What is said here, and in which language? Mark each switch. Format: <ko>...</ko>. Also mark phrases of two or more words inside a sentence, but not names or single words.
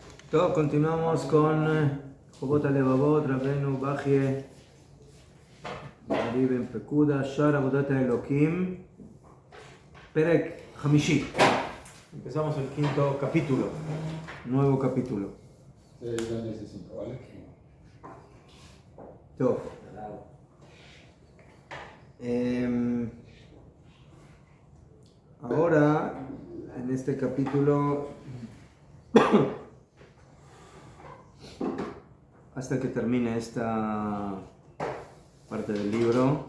<es>Todo, continuamos con Jobot Alevavot, Rabbeinu Bachye, Ibn Pekuda, Shar Avodat Elokim,</es> <he>פרק חמישי.</he> <es>Empezamos el quinto capítulo, nuevo capítulo. Lo necesito, ¿vale? Todo. Ahora, en este capítulo, hasta que termine esta parte del libro,</es>